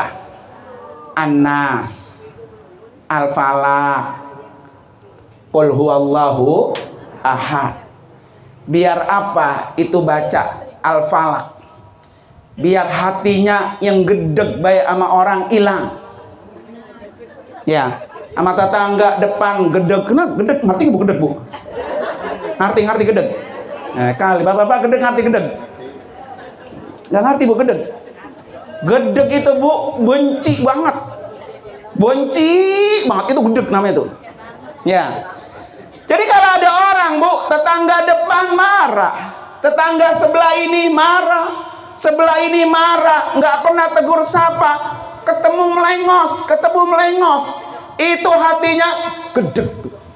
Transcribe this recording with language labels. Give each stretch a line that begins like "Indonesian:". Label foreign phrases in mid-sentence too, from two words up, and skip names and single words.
Arabic: An-Nas, Al-Falaq, Qul huwallahu ahad.
Indonesian: Biar apa itu baca Al-Falaq? Biar hatinya yang gedeg baik sama orang hilang. Ya, sama tetangga depan gedeg. Kenapa gedeg? Ngerti Bu gedeg, Bu? Ngerti gedeg. Kali bapak-bapak gedeg, ngerti gedeg. Nggak ngerti, Bu, gedeg. Gedeg itu, Bu, benci banget. Benci banget, itu gedeg namanya tuh. Ya. Jadi kalau ada orang, Bu, tetangga depan marah, tetangga sebelah ini marah, sebelah ini marah, nggak pernah tegur sapa, ketemu melengos, itu hatinya gedeg tuh.